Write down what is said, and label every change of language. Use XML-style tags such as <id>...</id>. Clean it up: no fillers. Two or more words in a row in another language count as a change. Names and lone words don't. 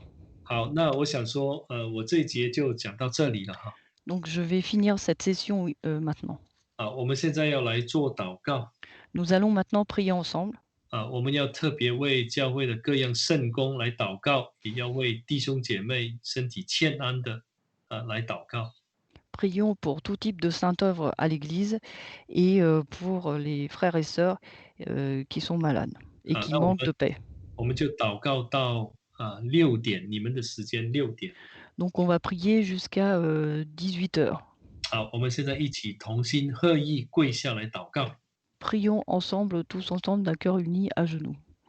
<zh>好，那我想说，我这一节就讲到这里了哈。</zh> <fr>Donc je vais finir cette session maintenant.</fr> <zh>我们现在要来做祷告。</zh> <fr>Nous allons maintenant prier ensemble.</fr> <zh>我们要特别为教会的各样圣工来祷告，也要为弟兄姐妹身体欠安的来祷告。</zh> <fr>Prions pour tout type de sainte œuvre à l'Église et pour les frères et sœurs qui sont malades et qui</fr> <zh>那</zh> <fr>manquent de paix.</fr> <zh>我们就祷告到6点，你们的时间6点。</zh> <fr>Donc on va prier jusqu'à 18 heures.</fr> <zh>好，我们现在一起同心合意跪下来祷告。</zh> <fr>Prions ensemble, tous ensemble, d'un cœur uni à genoux.</fr>